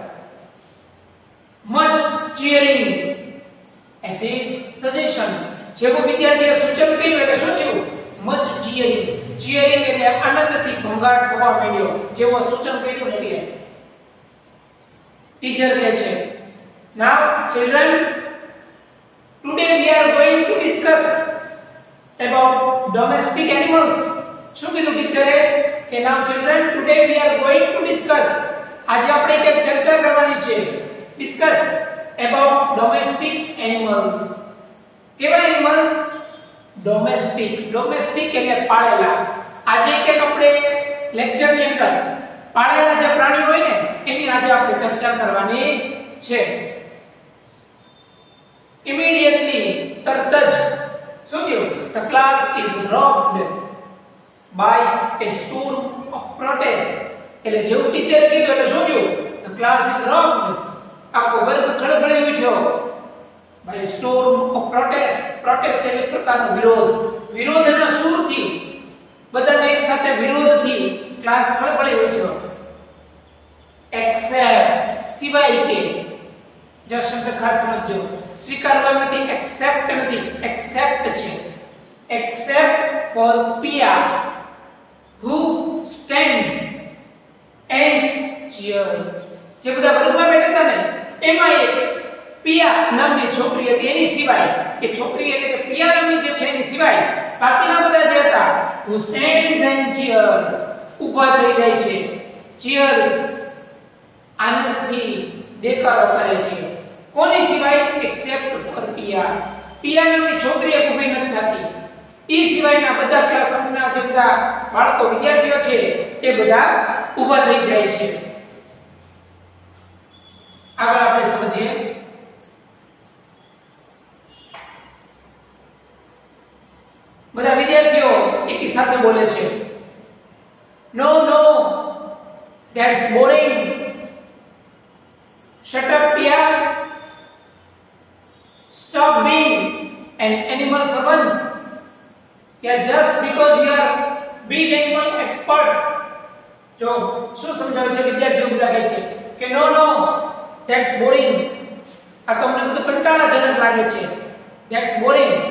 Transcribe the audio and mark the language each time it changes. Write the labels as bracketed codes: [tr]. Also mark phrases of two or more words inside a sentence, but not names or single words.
[en] much cheering and this suggestion. [gu] જેવું વિદ્યાર્થીએ સૂચન કર્યું એટલે શું થયું? [en] much cheering. [gu] ચીયરિંગ એટલે આનંદથી ઘોંઘાટ થવા માંડ્યો. જેવો સૂચન કર્યું ને એટલે ટીચર કહે છે [en] now children today we are going to discuss about domestic animals. [gu] શું કીધું ટીચરે? કે [en] now children today we are going to discuss. [gu] આજે આપણે એક ચર્ચા કરવાની છે. [en] discuss about domestic animals. કેવા animals? domestic. [gu] domestic એટલે પાળેલા. આજે કે આપણે લેક્ચરની અંદર પાળેલા જે પ્રાણી હોય ને એની આજે આપણે ચર્ચા કરવાની છે. immediately તરત જ શું થયું? [en] the class is rocked by a storm of protest. [gu] એટલે જેવું ટીચર કીધું એટલે શું થયું? [en] the class is rocked. [gu] આખો વર્ગ ખળભળી ઉઠ્યો. [en] by a storm of protest. [gu] protest એટલે પ્રકારનો વિરોધ. વિરોધના સૂરથી બધાને એક સાથે વિરોધથી ક્લાસ ખળભળી ઉઠ્યો. except સિવાય કે જો શબ્દ ખાસ સમજો. સ્વીકારવા નથી, accept નથી, accept છે. [en] except for Pia who stands and cheers. [gu] જે બધા વર્ગમાં બેઠા હતા ને એમાં એક પિયા નામની છોકરી હતી એની સિવાય, એ છોકરી એટલે કે પિયા નામની જે છે એની સિવાય બાકીના બધા જે હતા [en] who stands and cheers [gu] ઊભા થઈ જાય છે. cheers આનંદથી દેખાડો કરે છે. કોની સિવાય? [en] except for Pia. [gu] પિયા નામની છોકરી એક ઊભી નથી થતી. ઈ સિવાયના બધા ક્લાસરૂમના જે બધા બાળકો વિદ્યાર્થીઓ છે એ બધા ઊભા થઈ જાય છે. આગળ આપણે સમજીએ. બધા વિદ્યાર્થીઓ એકી સાથે બોલે છે [en] no no that's boring. shut up Pia. stop being an animal for once. Yeah, just because you are big animal expert. [gu] જો શું સમજાવે છે વિદ્યાર્થીઓ બધા કહે છે કે [en] no no that's boring. [gu] આ તમને બધું કંટાળાજનક લાગે છે. [en] that's boring.